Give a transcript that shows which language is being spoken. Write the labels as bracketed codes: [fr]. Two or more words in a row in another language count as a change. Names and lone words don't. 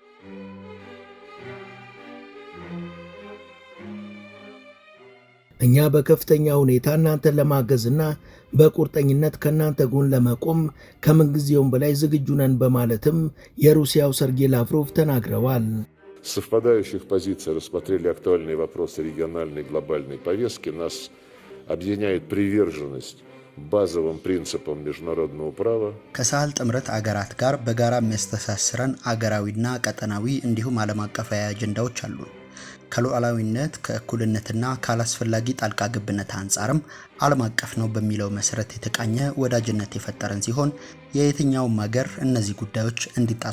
[am] እኛ በከፍተኛ ሁኔታ እናንተን ለማገዝና በቁርጠኝነት ከናንተ ጎን ለመቆም ከምንጊዜውም በላይ ዝግጁ ነን በማለትም የሩሲያው ሰርጌይ ላቭሮቭ ተናግረዋል። [ru] Совпадающих позиций рассмотрели актуальные вопросы региональной и глобальной повестки. Нас объединяет приверженность базовым принципам международного права. [am] ከሳህል ጥምረት አገራት ጋር በጋራ የሚያስተሳስረን አገራዊና ቀጠናዊ እንዲሁም ዓለም አቀፋዊ አጀንዳዎች አሉ። ከሉዓላዊነት ከእኩልነትና ካላስፈላጊ ጣልቃ ገብነት አንጻርም ዓለም አቀፍ ነው በሚለው መሰረት የተቃኘ ወዳጅነት የፈጠረን ሲሆን የየትኛውም ሀገር እነዚህ ጉዳዮች እንዲጣሱ